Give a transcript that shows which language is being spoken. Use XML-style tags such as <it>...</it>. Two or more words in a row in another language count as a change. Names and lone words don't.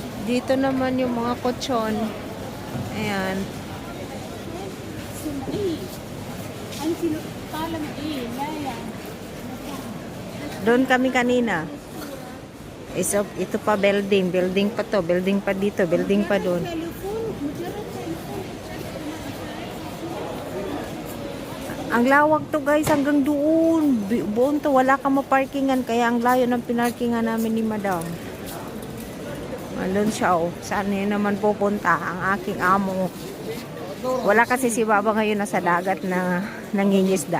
<tl>Dito naman yung mga kutsyon. Ayan.</tl> <ar>إيه أنت طالما إيه لا يعني</ar> <tl>Doon kami kanina. Ito pa building. Building pa to. Building pa dito. Building pa doon.</tl> <ar>تليفون مجرد تليفون</ar> <tl>Ang lawak to guys. Hanggang doon. Buon to. Wala ka maparkingan. Kaya ang layo ng pinarkingan namin ni madam. Andun siya oh. Saan niya naman pupunta ang aking amo. Wala kasi si Baba ngayon nasa dagat na nangingisda.</tl>